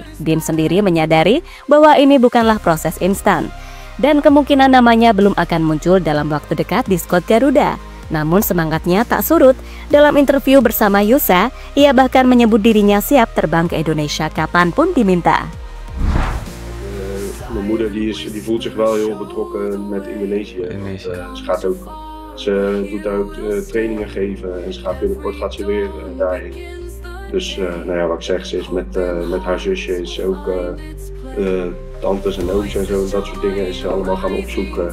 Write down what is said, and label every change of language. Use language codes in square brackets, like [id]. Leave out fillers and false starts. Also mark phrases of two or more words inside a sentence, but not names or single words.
[id] Dean sendiri menyadari bahwa ini bukanlah proses instan, dan kemungkinan namanya belum akan muncul dalam waktu dekat di skuad Garuda. Namun semangatnya tak surut. Dalam interview bersama Yusa, ia bahkan menyebut dirinya siap terbang ke Indonesia kapanpun diminta. [nl] Mijn moeder die voelt zich wel heel betrokken met Indonesië. Ze doet daar ook trainingen geven en binnenkort ze weer daarheen. Dus nou ja, wat ik zeg, ze is met haar zusje is ook tantes en ooms en zo, dat soort dingen is ze allemaal gaan opzoeken.